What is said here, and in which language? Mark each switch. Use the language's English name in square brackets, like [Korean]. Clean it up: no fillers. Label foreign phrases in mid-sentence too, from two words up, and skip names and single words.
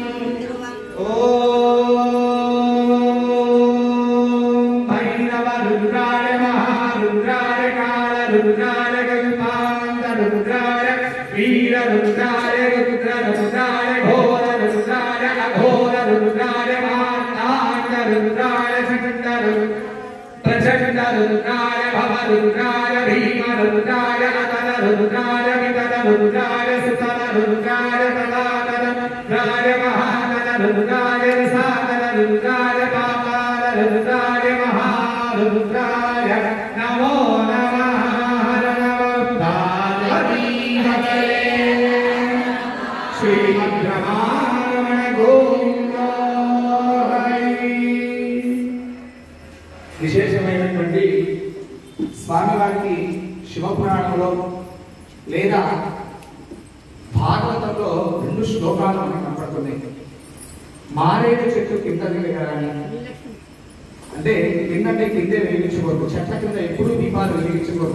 [Sanskrit] రుద్రాయ మహారుద్రాయ కాళరుద్రాయ కల్పాంతరుద్రాయ వీరరుద్రాయ రుద్రరుద్రాయ ఘోరరుద్రాయ అఘోరరుద్రాయ మార్తాండరుద్రాయ ప్రచండరుద్రాయ భవరుద్రాయ భీమరుద్రాయ అతల रुद्राय वितल रुद्राय सुतल रुद्राय तदातल रुद्राय महातल रुद्राय रसातल रुद्राय पाताल रुद्राय महारुद्राय नमो नमः हर नमः पार्वती हरे श्रीमद्रमारमण गोविंद हरि। [Telugu] విశేషమైనటువంటి స్వామివారికి శివపురాణంలో లేదా భాగవతంలో 2 శ్లోకాలు మనకు కనపడుతున్నాయి. మారేడు చెట్టు కింద దిగరాని అంటే కిందంటే కిందే వెలిగించకూడదు, చెట్ల కింద ఎప్పుడూ దీపాలు వెలిగించకూడదు.